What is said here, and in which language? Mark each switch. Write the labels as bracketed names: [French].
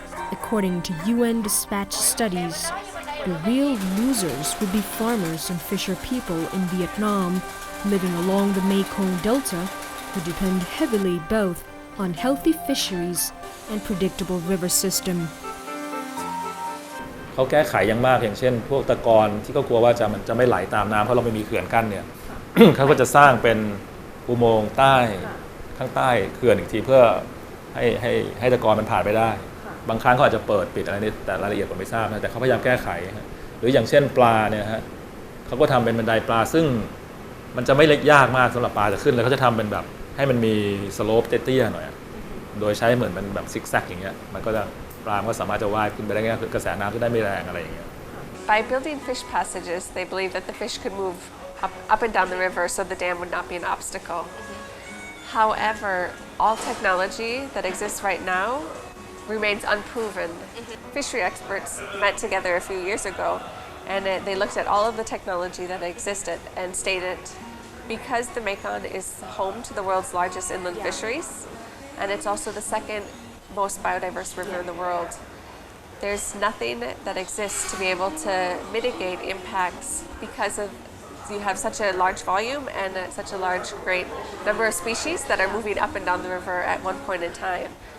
[English] According to UN dispatch studies, the real losers would be farmers and fisher people in Vietnam living along the Mekong Delta who depend heavily both on healthy fisheries and predictable river system. [Thai] เขาแก้ไขอย่างมากอย่างเช่นพวกตะกอนที่เขากลัวว่ามันจะไม่ไหลตามน้ำเพราะเราไม่มีเขื่อนกั้นเนี่ย เขาก็จะสร้างเป็นอุโมงค์ใต้ข้างใต้เขื่อนอีกทีเพื่อ ให้ตะกอนมันผ่านไปได้บางครั้งเขาอาจจะเปิดปิดอะไรนี่แต่รายละเอียดผมไม่ทราบนะแต่เขาพยายามแก้ไขหรืออย่างเช่นปลาเนี่ยฮะเขาก็ทำเป็นบันไดปลาซึ่งมันจะไม่เล็กยากมากสำหรับปลาจะขึ้นแล้วเขาจะทำเป็นแบบให้มันมีสโลปเตี้ยๆหน่อยโดยใช้เหมือนเป็นแบบซิกแซกอย่างเงี้ยมันก็จะปลาก็สามารถจะว่ายขึ้นไปได้ง่ายกระแสน้ำจะได้ไม่แรงอะไรอย่างเงี้ย [English] By building fish passages, they believe that the fish could move up and down the river so the dam would not be an obstacle. However, all technology that exists right now remains unproven. Fishery experts met together a few years ago and they looked at all of the technology that existed and stated because the Mekong is home to the world's largest inland fisheries and it's also the second most biodiverse river in the world, there's nothing that exists to be able to mitigate impacts because of you have such a large volume and such a large great number of species that are moving up and down the river at one point in time.